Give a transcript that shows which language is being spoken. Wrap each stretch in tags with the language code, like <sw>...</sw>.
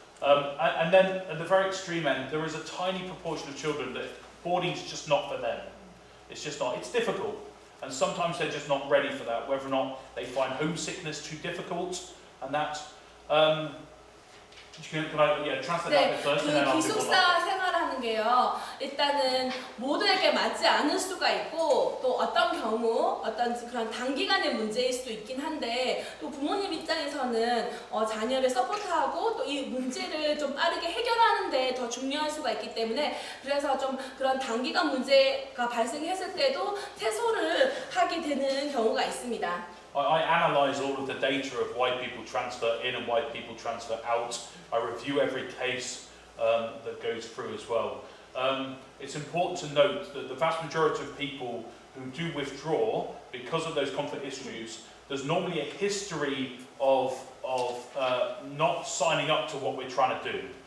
<en>And then at the very extreme end, there is a tiny proportion of children that boarding's just not for them. It's just not. It's difficult, and sometimes they're just not ready for that, whether or not they find homesickness too difficult, and that. Can I translate that bit first, and then</en> <ko>그</ko> <en>I'll do</en> <ko>기숙사</ko> <en>one.</en> <ko>생활하는 게요. 일단은 모두에게 맞지 않을 수가 있고 또 어떤 경우 어떤 그런 단기간의 문제일 수도 있긴 한데 또 부모님 입장에서는 자녀를 서포트하고 또 이 문제를 좀 빠르게 해결하는 데 더 중요할 수가 있기 때문에 그래서 좀 그런 단기간 문제가 발생했을 때도 퇴소를 하게 되는 경우가 있습니다.</ko> <en>I analyse all of the data of why people transfer in and why people transfer out. I review every case that goes through as well. It's important to note that the vast majority of people who do withdraw because of those conflict issues, there's normally a history of not signing up to what we're trying to do.</en>